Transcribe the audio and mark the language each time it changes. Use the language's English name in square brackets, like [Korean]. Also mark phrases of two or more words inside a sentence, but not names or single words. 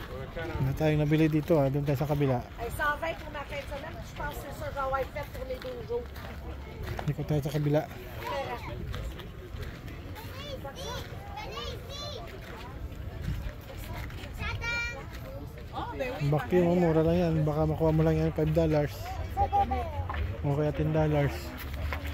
[Filipino] Ano tayong nabili dito doon tayo sa kabila. [French] Ça va pour ma fin de semaine, je pense que c'est ça que ça va être fait pour les 2 jours. [Filipino] Ikot tayo sa kabila. Bakti mo, mura lang yan. Baka makuha mo lang yan $5. O kaya $10.